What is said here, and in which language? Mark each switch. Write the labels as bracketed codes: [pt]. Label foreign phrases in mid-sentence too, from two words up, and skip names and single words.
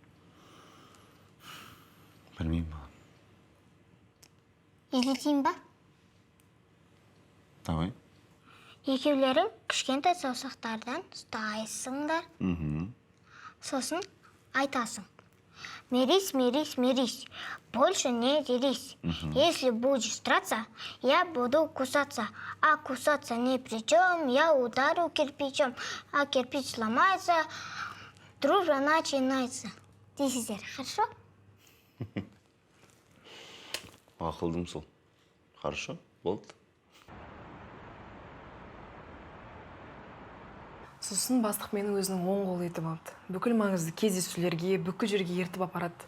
[kk] Білмеймін балам. Елетейін ба? [ru] Давай. [kk] Екеулерің кішкентай саусақтардан ұстайсыңдар. Мхм. Сосын айтасың. [ru] Мирись, мирись, мирись. Больше не дерись. Если будешь драться, я буду кусаться. А кусаться ни при чем, я ударю кирпичом. А кирпич сломается, дружба начинается. [kk] Дейсіздер, хорошо? Ақылдым сол. Хорошо, болды. Сосын бастық мені өзінің оң қолы етіп алды. Бүкіл маңызды кездесулерге, бүкіл жерге ертіп апарады.